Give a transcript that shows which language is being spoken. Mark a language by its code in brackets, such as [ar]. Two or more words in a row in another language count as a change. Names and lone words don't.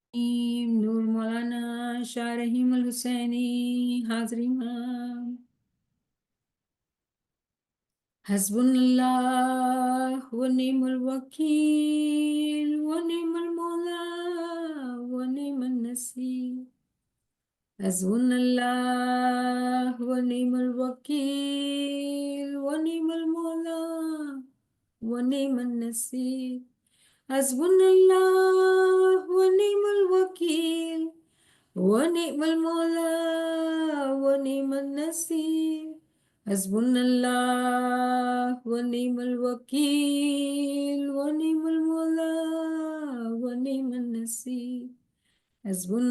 [ar] नूर मौलाना शाह रहीम अल हुसैनी [hi] हाजरी में [ar] حسب الله ونعم الوكيل ونعم المولى ونعم النصير حسب الله ونعم الوكيل ونعم المولى ونعم النصير حسب الله ونعم الوكيل ونعم المولى ونعم النصير حسبنا الله ونعم الوكيل ونعم المولى ونعم النصير حسبنا